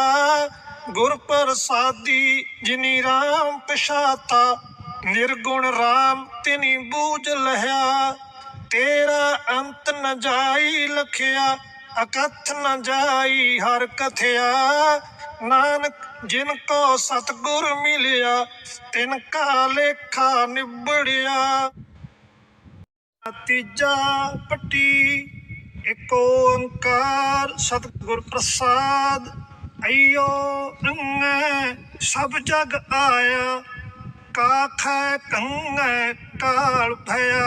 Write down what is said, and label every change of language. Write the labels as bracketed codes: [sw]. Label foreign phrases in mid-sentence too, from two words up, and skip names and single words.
[pa] ਗੁਰ ਪ੍ਰਸਾਦੀ ਜਿਨੀ ਰਾਮ ਪਛਾਤਾ, ਨਿਰਗੁਣ ਰਾਮ ਤਿਨੀ ਬੂਝ ਲਇਆ। ਤੇਰਾ ਅੰਤ ਨ ਜਾਈ ਲਖਿਆ, ਅਕਥ ਨ ਜਾਈ ਹਰ ਕਥਿਆ। ਨਾਨਕ ਜਿਨਕੋ ਸਤਗੁਰ ਮਿਲਿਆ, ਤਿਨਕਾ ਲੇਖਾ ਨਿਬੜਿਆ। ਤੀਜਾ ਪੱਟੀ ਏਕ ਓਂਕਾਰ ਸਤਗੁਰ ਪ੍ਰਸਾਦ। ਅਯੋ ਅੰਙ ਸਭ ਜਗ ਆਇਆ, ਕਾਖੈ ਕੰਙੈ ਕਾਲ ਭਇਆ।